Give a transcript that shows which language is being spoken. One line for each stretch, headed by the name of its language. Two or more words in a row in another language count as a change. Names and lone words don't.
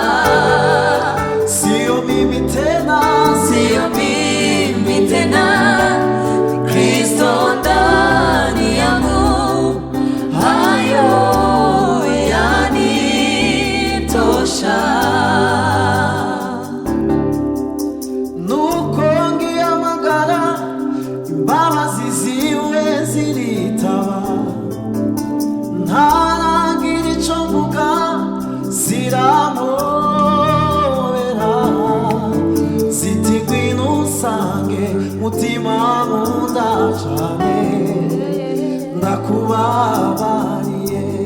Swahili: sio mimi tena, Sio mimi tena, Kristo ndani yangu, hayo yanitosha.
Rundi: nuko ngihamagara imbabazi ziwe ziritaba, ntaragira ico mvuga ziramobera, ziti ngwino unsange mutima nkunda cane, ndakubabariye.